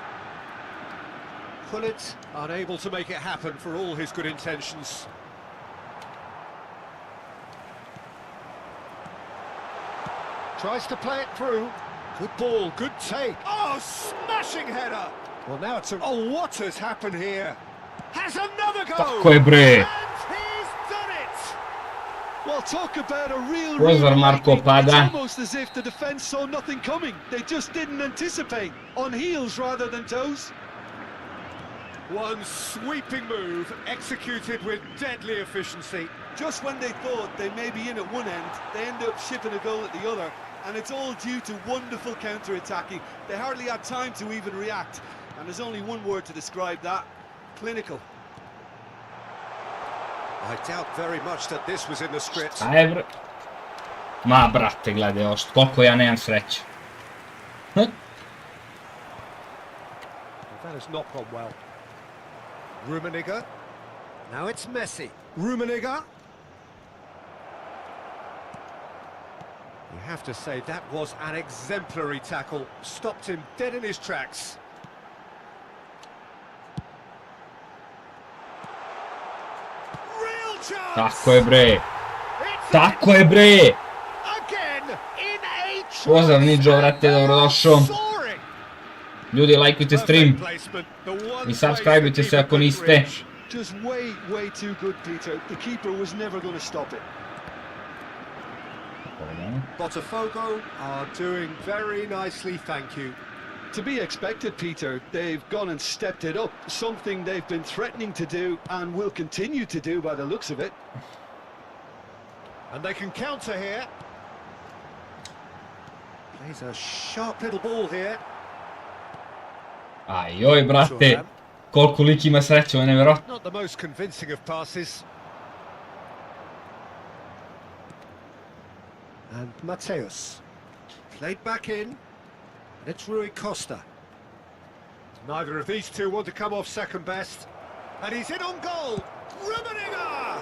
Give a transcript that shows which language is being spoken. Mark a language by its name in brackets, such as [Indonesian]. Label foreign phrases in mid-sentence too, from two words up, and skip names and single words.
[English] Hullet unable to make it happen for all his good intentions. Tries to play it through. Good ball, good take. Oh, smashing header. Well, now it's oh, what has happened here? Has another goal. [Croatian] Tako je bre. [English] Well, talk about a real [Croatian] Marko pada. [English] It's almost as if the defence saw nothing coming. They just didn't anticipate. On heels rather than toes. One sweeping move, executed with deadly efficiency. Just when they thought they may be in at one end, they end up shipping a goal at the other. And it's all due to wonderful counter-attacking. They hardly had time to even react. And there's only one word to describe that: clinical. I doubt very much that this was in the script. [Croatian] Aj bre. Ma brate, gledaj ovo, koliko ja nemam sreće. [English] That has not gone well. Rummenigge. Now it's Messi. Rummenigge. You have to say that was an exemplary tackle. Stopped him dead in his tracks. Real chance. [Croatian] Tako je bre. [English] It's [Croatian] Tako je bre. [English] again in a [Croatian] Pozdrav Niđo, vrate, dobrodošao. [English] soaring. [Croatian] Ljudi, lajkujte stream [English] Perfect placement. The one [Croatian] i subscribeujte [English] place [Croatian] se [English] the [Croatian] ako [English] keeper [Croatian] niste. [English] could reach. Just way too good, Peter. The keeper was never going to stop it. Botafogo are doing very nicely, thank you. To be expected, Peter. They've gone and stepped it up. Something they've been threatening to do and will continue to do by the looks of it. And they can counter here. Plays a sharp little ball here. [Croatian] Ajoj, brate. Koliko lik ima sreće, ovo je nevjerojatno. [English] Not the most convincing of passes. And Mateus. Played back in. And it's Rui Costa. Neither of these two want to come off second best. And he's in on goal. Rummenigge!